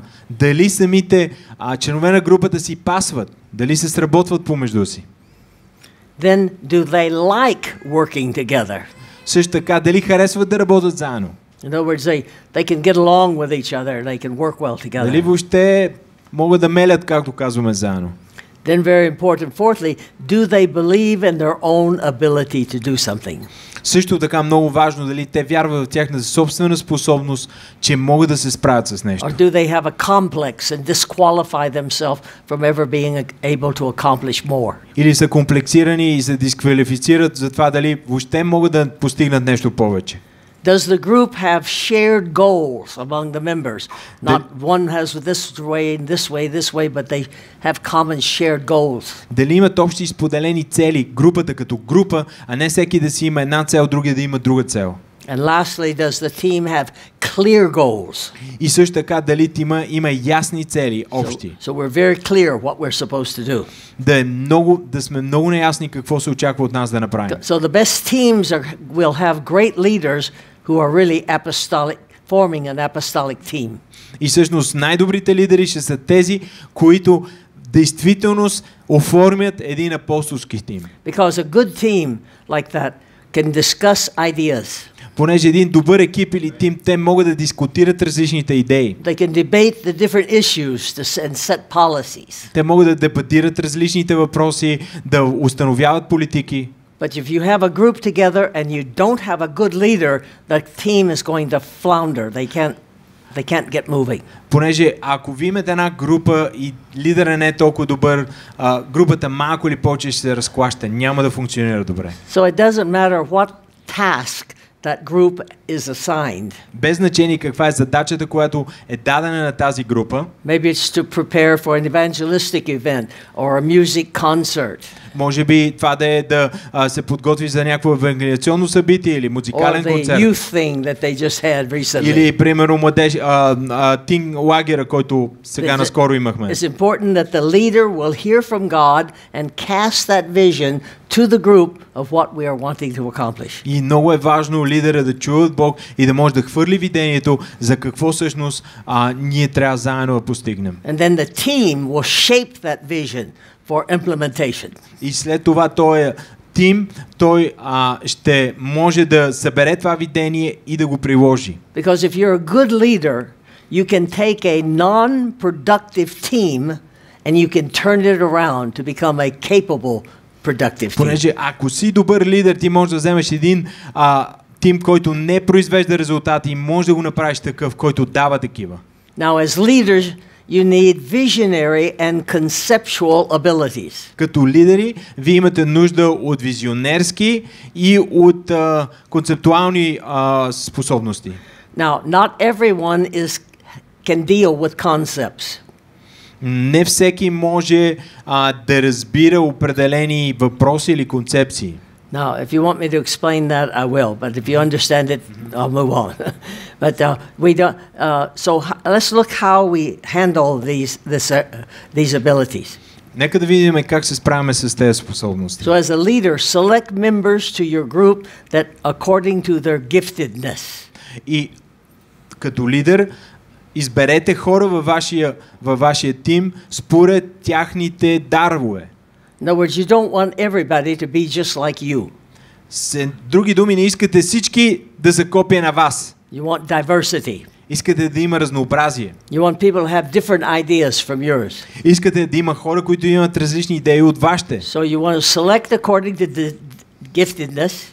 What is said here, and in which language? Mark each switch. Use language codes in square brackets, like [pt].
[bg] Дали самите членове на групата си пасват, дали се сработват помежду си. [en] Then do they like working together? [bg] Също така, дали харесват да работят заедно. [en] In other words, they can get along with each other, they can work well together. [bg] Дали въобще могат да мелят, както казваме, заедно. [en] Then very important, fourthly, do they believe in their own ability to do something? [bg] Също така много важно дали те вярват в тяхната собствена способност, че могат да се справят с нещо. [en] Or do they have a complex and disqualify themselves from ever being able to accomplish more? [bg] Или са комплексирани и се дисквалифицират за това дали въобще могат да постигнат нещо повече. [en] Does the group have shared goals among the members? Not one has this way, but they have common shared goals. [bg] Дали имат общи споделени цели, групата като група, а не всеки да си има една цел, другия да има друга цел. [en] And lastly, does the team have clear goals? [bg] И също така дали тима има ясни цели, общи. [en] So we're very clear what we're supposed to do. [bg] Да сме много наясни какво се очаква от нас да направим. [en] So the best teams will have great leaders who are really apostolic, forming an apostolic team. [bg] И всъщност най-добрите лидери ще са тези, които действителност оформят един апостолски тим. [en] Because a good team like that can discuss ideas. [bg] Понеже един добър екип или тим, те могат да дискутират различните идеи. [en] They can debate the different issues and set policies. [bg] Те могат да дебатират различните въпроси, да установяват политики. [en] But if you have a group together and you don't have a good leader, the team is going to flounder. They can't get moving. [bg] Понеже ако ви имате една група и лидерът не е толкова добър, групата малко или повече ще се разклаща, няма да функционира добре. [en] So it doesn't matter what task that group is assigned. [bg] Без значение каква е задачата, която е дадена на тази група. [en] Maybe it's to prepare for an evangelistic event or a music concert. [bg] Може би това да е да се подготви за някакво евангелиационно събитие или музикален концерт. [en] Or the youth thing that they just had recently. [bg] Или примерно младеж тин лагера, който сега наскоро имахме. [en] It's important that the leader will hear from God and cast that vision to the group of what we are wanting to accomplish. [bg] И много е важно лидера да чуе от Бог и да може да хвърли видението за какво всъщност ние трябва заедно да постигнем. [en] And then the team will shape that vision for implementation. [bg] И след това той тим, той ще може да събере това видение и да го приложи. [en] Because if you're a good leader, you can take a non-productive team and you can turn it around to become a capable productive team. [bg] Понеже ако си добър лидер, ти можеш да вземеш един тим, който не произвежда резултати и може да го направиш такъв, който дава такива. [en] Now, as leaders, you need visionary and conceptual abilities. [bg] Като лидери, вие имате нужда от визионерски и от концептуални способности. [en] Now, not everyone can deal with concepts. [bg] Не всеки може да разбира определени въпроси или концепции. [en] Now, if you want me to explain that, I will. But if you understand it, I'll move on. But we don't. So let's look how we handle these abilities. [bg] Нека да видим как се справяме с тези способности. [en] So as a leader, select members to your group that according to their giftedness. [bg] И като лидер, изберете хора във вашия тим според тяхните дарове. [en] In other words, you don't want everybody to be just like you. [bg] С други думи, не искате всички да са копия на вас. [en] You want diversity. [bg] Искате да има разнообразие. [en] You want people to have different ideas from yours. [bg] Искате да има хора, които имат различни идеи от вашите. [en] So you want to select according to the giftedness.